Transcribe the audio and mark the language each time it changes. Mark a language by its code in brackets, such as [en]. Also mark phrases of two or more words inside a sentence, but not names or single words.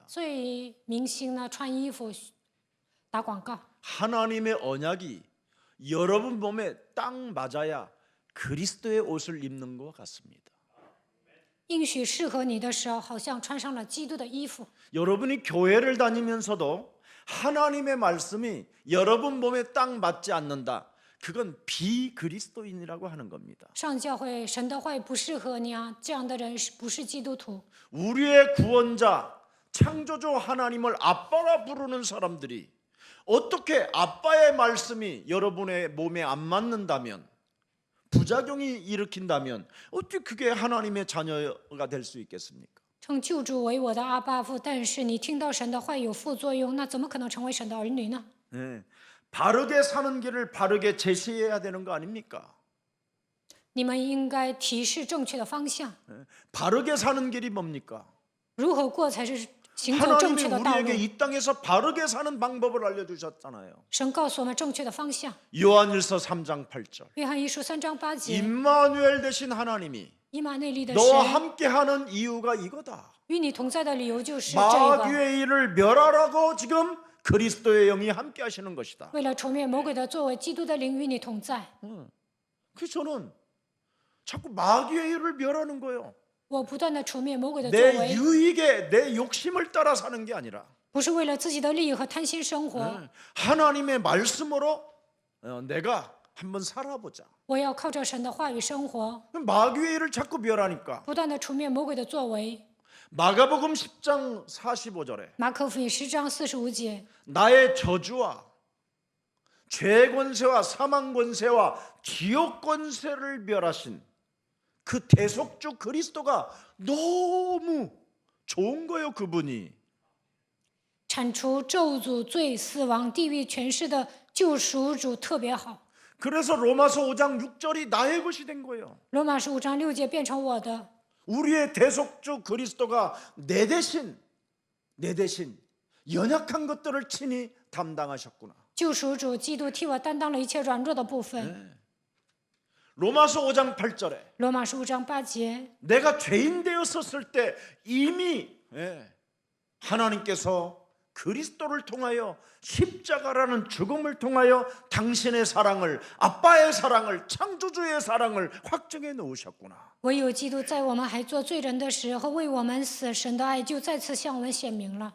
[zh] 所以明星呢穿衣服打广告， [ko] 하나님의 언약이 여러분 몸에 딱 맞아야 그리스도의 옷을 입는 것 같습니다. [zh] 应许适合你的时候，好像穿上了基督的衣服。 [ko] 여러분이 교회를 다니면서도 하나님의 말씀이 여러분 몸에 딱 맞지 않는다. 그건 비그리스도인이라고 하는 겁니다. [zh] 上教会，神的话语不适合你啊，这样的人不是基督徒。 [ko] 우리의 구원자 창조주 하나님을 아빠라 부르는 사람들이 어떻게 아빠의 말씀이 여러분의 몸에 안 맞는다면 부작용이 일으킨다면 어떻게 그게 하나님의 자녀가 될 수 있겠습니까? [zh] 称救主为我的阿爸父，但是你听到神的话语有副作用，那怎么可能成为神的儿女呢？ [ko] 네, 바르게 사는 길을 바르게 제시해야 되는 거 아닙니까? [zh] 你们应该提示正确的方向， [ko] 네, 바르게 사는 길이 뭡니까? [zh] 如何过才是行走正 [ko] 하나님이 [zh] 确的道路 [ko] 우리에게 。이 땅에서 바르게 사는 방법을 알려주셨잖아요. [zh] 神告诉我们正确的方向。 [ko] 요한일서 3장 8절 [zh] 约翰一书3章8节， [ko] 임마누엘 되신 하나님이 [zh] 以马内利的 [ko] 너와 [zh] 神 [ko] 함께하는 이유가 이거다. [zh] 与你同在的理由就是这个， [ko] 마귀의 일을 멸하라고 지금 그리스도의 영이 함께하시는 것이다. [zh] 为了除灭魔鬼的作为，基督的灵与你同在。 [ko] 그래서 저는 자꾸 마귀의 일을 멸하는 거예요. [zh] 我不断的除灭魔鬼的作 [ko] 내 [zh] 为， [ko] 유익에 내 욕심을 따라 사는 게 아니라 [zh] 不是为了自己的利益和贪心生活。 [ko] 하나님의 말씀으로 내가 한번 살아보자. [zh] 我要靠着神的话语生活， [ko] 마귀의 일을 자꾸 멸하니까 [zh] 不断的除灭魔鬼的作为。 [ko] 마가복음 10장 45절에 [zh] 马可福音10章45节， [ko] 나의 저주와 죄 권세와 사망 권세와 지옥 권세를 멸하신 그 대속주 그리스도가 너무 좋은 거예요. 그분이 [zh] 铲除咒诅、罪、死亡、地狱权势的救赎主特别好。 [ko] 그래서 로마서 5장 6절이 나의 것이 된 거예요. [zh] 罗马书5章6节变成我的， [ko] 우리의 대속주 그리스도가 내 대신 연약한 것들을 친히 담당하셨구나. [zh] 救赎主基督替我担当了一切软弱的部分。 [ko] 로마서 5장 8절에 [zh] 罗马书5章8节， [ko] 내가 죄인 되었었을 때 이미 하나님께서 그리스도를 통하여 십자가라는 죽음을 통하여 당신의 사랑을, 아빠의 사랑을, 창조주의 사랑을 확증해 놓으셨구나. [zh] 唯有基督在我们还做罪人的时候为我们死，神的爱就再次向我们显明了。